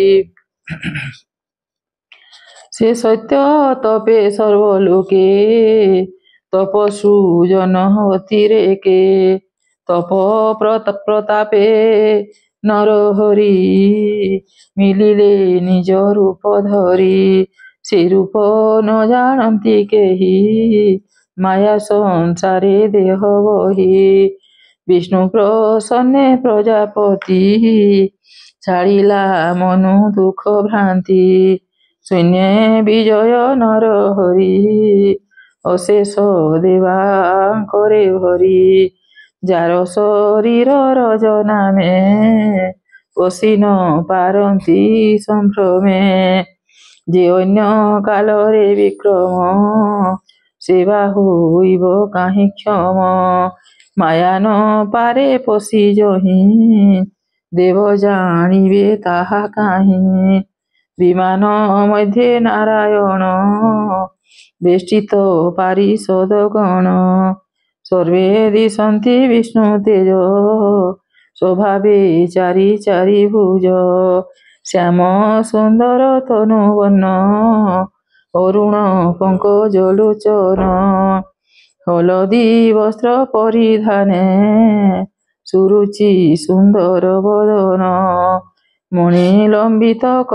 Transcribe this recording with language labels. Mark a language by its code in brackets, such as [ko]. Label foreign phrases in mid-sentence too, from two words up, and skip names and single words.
[or] ସେ ସତ୍ୟ ତପେ ସର୍ବଲୋକେ ତପସ୍ସୁ ଜନ ଅତିରେକେ। ତପ ପ୍ରତାପେ ନରହରି ମିଳିଲେ ନିଜ ରୂପ ଧରି। ସେ ରୂପ ନ ଜାଣନ୍ତି କେହି ମାୟା ସଂସାରେ ଦେହ ବହି। ବିଷ୍ଣୁ ପ୍ରସନ୍ନେ ପ୍ରଜାପତି ଛାଡ଼ିଲା ମନୁ ଦୁଖ ଭ୍ରାନ୍ତି। ଶୂନ୍ୟ ବିଜୟ ନରହରି ଅଶେଷ ଦେବା କରେ ଭରି। ଯାର ଶରୀର ରଜ ନାମେ ପଶି ନ ପାରନ୍ତି ସମ୍ଭ୍ରମେ। ଯେ ଅନ୍ୟ କାଳରେ ବିକ୍ରମ ସେବା ହୋଇବ କାହିଁ କ୍ଷମ। ମାୟା ନ ପାରେ ପଶି ଯହିଁ ଦେବ ଜାଣିବେ ତାହା କାହିଁ। ବିମାନ ମଧ୍ୟେ ନାରାୟଣ ବେଷ୍ଟିତ ପାରିଷଦଗଣ ସର୍ବେ ଦିଶନ୍ତି ବିଷ୍ଣୁ ତେଜ ସ୍ୱଭାବେ ଚାରି ଚାରି ଭୁଜ ଶ୍ୟାମ ସୁନ୍ଦର ତନୁବର୍ଣ୍ଣ ଅରୁଣ ପଙ୍କଜଲୋଚନ ହଳଦୀ ବସ୍ତ୍ର ପରିଧାନେ ସୁରୁଚି ସୁନ୍ଦର ବଦନ ମଣି ଲମ୍ବିତ